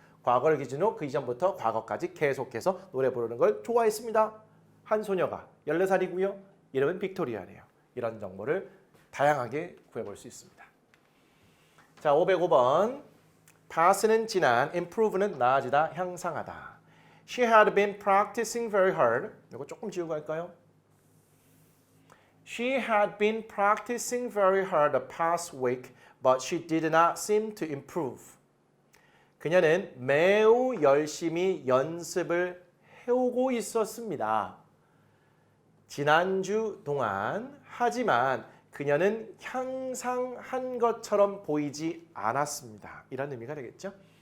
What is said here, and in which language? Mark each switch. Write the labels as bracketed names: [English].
[Korean] 과거를 기준으로 그 이전부터 과거까지 계속해서 노래 부르는 걸 좋아했습니다. 한 소녀가 14살이고요. 이름은 빅토리아래요. 이런 정보를 다양하게 구해볼 수 있습니다. 자, 505번. pass는 지난, improve는 나아지다, 향상하다. [English] She had been practicing very hard. [Korean] 이거 조금 지우고 할까요? [English] She had been practicing very hard the past week, but she did not seem to improve. [Korean] 그녀는 매우 열심히 연습을 해오고 있었습니다. 지난주 동안. 하지만 그녀는 향상한 것처럼 보이지 않았습니다. 이런 의미가 되겠죠.